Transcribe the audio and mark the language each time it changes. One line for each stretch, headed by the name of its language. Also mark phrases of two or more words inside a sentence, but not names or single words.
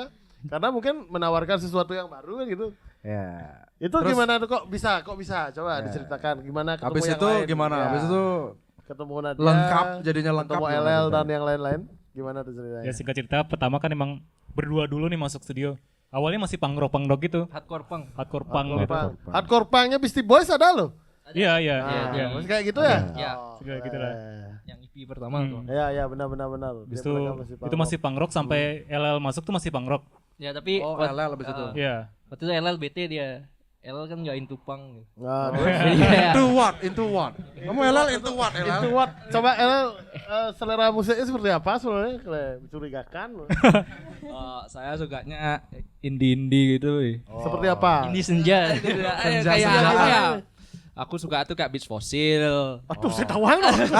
Indonesian: Karena mungkin menawarkan sesuatu yang baru kan gitu. Ya. Itu Terus- gimana tuh kok bisa? Coba diceritakan gimana ketemu Habis yang itu lain. gimana? Ya. Habis itu Ketemu Nadia. lengkap, jadinya lengkap Ketemu gimana LL dan ceritanya? yang lain-lain. Gimana tuh ceritanya? Ya singkat cerita pertama kan emang berdua dulu nih masuk studio. Awalnya masih
English: punk rock
Indonesian: gitu.
English: Hardcore punk. Hardcore punk
Indonesian: gitu. Hardcore punknya Beastie Boys ada loh. Iya. Iya, Masih kayak gitu ya? Iya. Oh, Kayak gitu lah. Yang EP EP pertama tuh. Ya benar. Habis itu masih
English: punk rock
Indonesian: sampai LL masuk tuh masih
English: punk rock.
Indonesian: Ya tapi Oh, LL lebih situ. Iya. waktu itu LL BT dia. LL kan nggak into punk. Gitu. Nah, Jadi kayak
English: Into what? Kamu LL into what?
Indonesian: itu what? Coba selera musiknya seperti apa sebenarnya? Kayak mencurigakan. Saya sukanya indie gitu. Seperti apa? ini senja. Kayak apa ya? Aku suka tuh kayak Beats Fossil. Aduh, saya tahu aja.